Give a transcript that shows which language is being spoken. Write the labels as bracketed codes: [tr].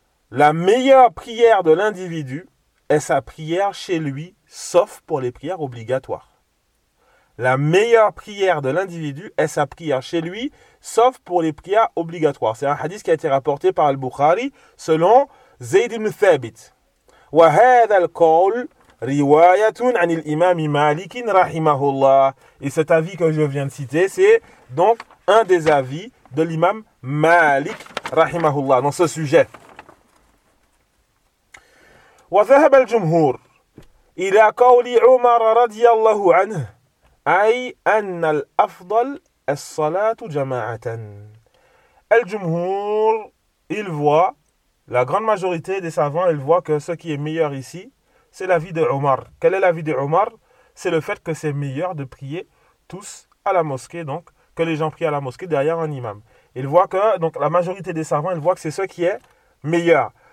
[fr] La meilleure prière de l'individu est sa prière chez lui, sauf pour les prières obligatoires. La meilleure prière de l'individu est sa prière chez lui, sauf pour les prières obligatoires. C'est un hadith qui a été rapporté par Al-Bukhari selon Zayd ibn Thabit. [ar] وهذا القول رواية عن الإمام مالك رحمه الله. [fr] Et cet avis que je viens de citer, c'est donc un des avis de l'imam Malik رحمه الله dans ce sujet. [ar] وذهب الجمهور إلى قول عمر رضي الله عنه أي أن الأفضل الصلاة جماعة. [fr] الجمهور il voit, la grande majorité des savants, ils voient que ce qui est meilleur ici, c'est la vie de Omar. Quel est la vie de Omar? C'est le fait que c'est meilleur de prier tous à la mosquée, donc que les gens prient à la mosquée derrière un imam. Ils voient que, donc la majorité des savants, ils voient que c'est ce qui est meilleur.